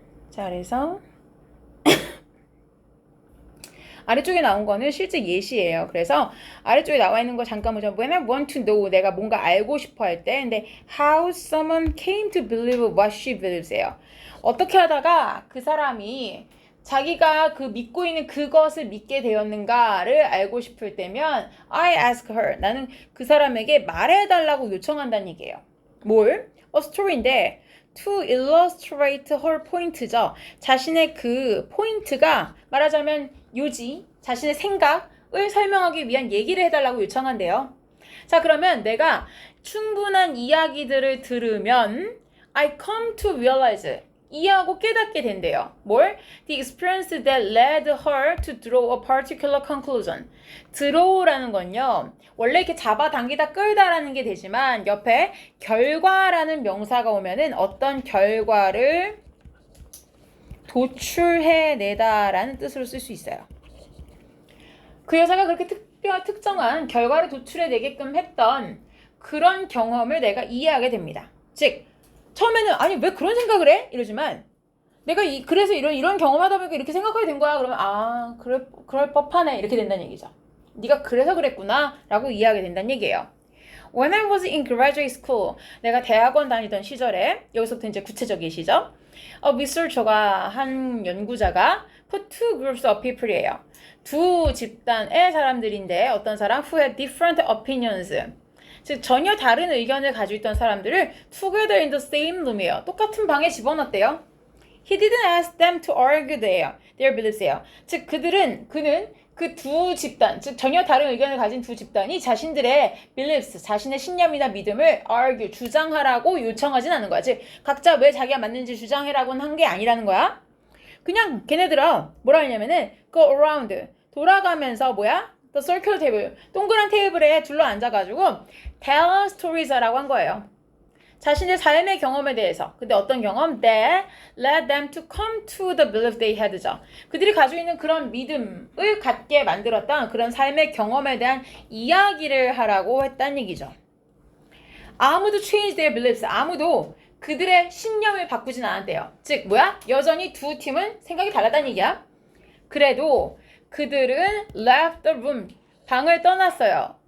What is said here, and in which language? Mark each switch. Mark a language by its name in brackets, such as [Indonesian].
[Korean] 자, 그래서 아래쪽에 나온 거는 실제 예시예요. 그래서 아래쪽에 나와 있는 거 잠깐 보자. [English] When I want to know, [Korean] 내가 뭔가 알고 싶어 할 때, 근데 [English] how someone came to believe what she believes예요. [Korean] 어떻게 하다가 그 사람이 자기가 그 믿고 있는 그것을 믿게 되었는가를 알고 싶을 때면 [English] I ask her, [Korean] 나는 그 사람에게 말해달라고 요청한다는 얘기예요. 뭘? [English] A story인데 to illustrate her point죠. [Korean] 자신의 그 포인트가 말하자면 요지, 자신의 생각을 설명하기 위한 얘기를 해달라고 요청한대요. 자, 그러면 내가 충분한 이야기들을 들으면 [English] I come to realize, [Korean] 이해하고 깨닫게 된대요. 뭘? [English] The experience that led her to draw a particular conclusion. [Korean] draw라는 건요, 원래 이렇게 잡아당기다 끌다라는 게 되지만 옆에 결과라는 명사가 오면은 어떤 결과를 도출해내다라는 뜻으로 쓸 수 있어요. 그 여자가 그렇게 특정한 결과를 도출해내게끔 했던 그런 경험을 내가 이해하게 됩니다. 즉 처음에는 아니 왜 그런 생각을 해? 이러지만 내가 그래서 이런 경험하다 보니까 이렇게 생각하게 된 거야. 그러면 아 그럴 법하네 이렇게 된다는 얘기죠. 네가 그래서 그랬구나 라고 이해하게 된다는 얘기예요. [English] When I was in graduate school, [Korean] 내가 대학원 다니던 시절에, 여기서부터 이제 구체적인 시죠. [English] researcher가, [Korean] 한 연구자가 [English] put two groups of people이에요. [Korean] 두 집단의 사람들인데 어떤 사람 [English] who had different opinions, [Korean] 즉 전혀 다른 의견을 가지고 있던 사람들을 [English] together in the same room [Korean] 이에요. 똑같은 방에 집어넣었대요. [English] He didn't ask them to argue their beliefs예요. [Korean] 즉 그는 그 두 집단, 즉 전혀 다른 의견을 가진 두 집단이 자신들의 beliefs, 자신의 신념이나 믿음을 argue, 주장하라고 요청하진 않은 거야. 즉 각자 왜 자기가 맞는지 주장해라고는 한 게 아니라는 거야. 그냥 걔네들아 뭐라 하냐면은 [English] go around, [Korean] 돌아가면서 뭐야? [English] The circular table, [Korean] 동그란 테이블에 둘러 앉아가지고 [English] tell stories [Korean] 라고 한 거예요. 자신의 삶의 경험에 대해서. 근데 어떤 경험? [English] That led them to come to the belief they had죠. [Korean] 그들이 가지고 있는 그런 믿음을 갖게 만들었던 그런 삶의 경험에 대한 이야기를 하라고 했다는 얘기죠. 아무도 [English] change their beliefs, [Korean] 아무도 그들의 신념을 바꾸진 않았대요. 즉 뭐야? 여전히 두 팀은 생각이 달랐다는 얘기야. 그래도 그들은 [English] left the room, [Korean] 방을 떠났어요.